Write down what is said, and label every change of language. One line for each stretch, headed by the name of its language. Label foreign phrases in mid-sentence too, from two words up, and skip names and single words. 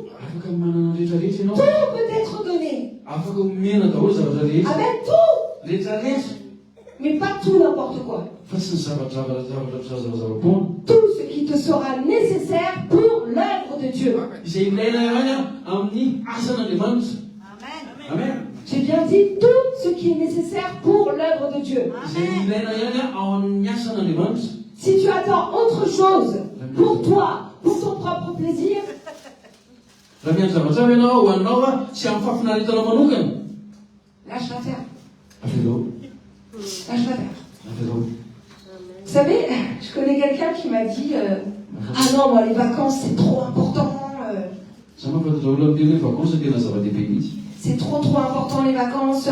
Malagasy: Afaka manana rehetrarehetra ianao.
French: Tout peut être donné.
Malagasy: Afaka omena daholo zavatra rehetra.
French: Amen. Tout.
Malagasy: Rehetrarehetra.
French: Mais pas tout n'importe quoi.
Malagasy: Fa tsy ny zavatra-poana.
French: Tout ce qui te sera nécessaire pour l'œuvre de Dieu.
Malagasy: Izay ilaina ihany amin'ny asan'Andriamanitra. Amen.
French: J'ai bien dit tout ce qui est nécessaire pour l'œuvre de Dieu.
Malagasy: Izay ilaina ihany ao amin'ny asan'Andriamanitra.
French: Si tu attends autre chose pour toi, pour ton propre plaisir,
Malagasy: Raha miandry zavatra avy ianao ho anao sy amin'ny fahafinaretana manokana.
French: lâche l'affaire.
Malagasy: Avelao.
French: Lâche l'affaire. Vous savez, je connais quelqu'un qui m'a dit ah non, moi les vacances c'est trop important. C'est trop important les vacances.